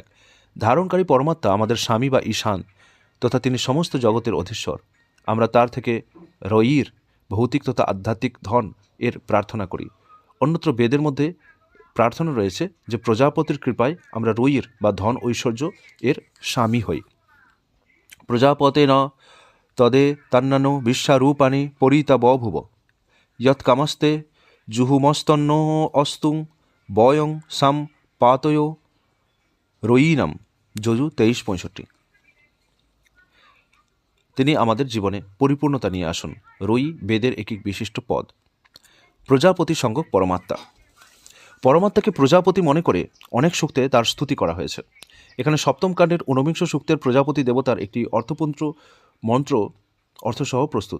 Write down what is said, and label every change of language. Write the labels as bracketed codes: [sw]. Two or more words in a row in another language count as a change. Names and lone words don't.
[bn] ধারণকারী পরমাত্মা আমাদের স্বামী বা ঈশান, তথা তিনি সমস্ত জগতের অধীশ্বর। আমরা তার থেকে রয়ির ভৌতিক তথা আধ্যাত্মিক ধন এর প্রার্থনা করি। অন্যত্র বেদের মধ্যে প্রার্থনা রয়েছে যে প্রজাপতির কৃপায় আমরা রুইয়ের বা ধন ঐশ্বর্য এর স্বামী হই। [sa] প্রজাপতে ন তদে তান্নানো বিশ্বারূপাণি পরিতা বভুব যৎকামস্তে জুহুমস্তন্ন অস্তুং বয়ং সাম পাতয় রয়িনাম। [bn] যজু 23:65। তিনি আমাদের জীবনে পরিপূর্ণতা নিয়ে আসুন। রই বেদের একটি বিশিষ্ট পদ। প্রজাপতি সঙ্গক পরমাত্মা। পরমাত্মাকে প্রজাপতি মনে করে অনেক সূক্তে তার স্তুতি করা হয়েছে। এখানে সপ্তম কাণ্ডের ঊনবিংশ সূক্তের প্রজাপতি দেবতার একটি অর্থপূর্ণ মন্ত্র অর্থসহ প্রস্তুত।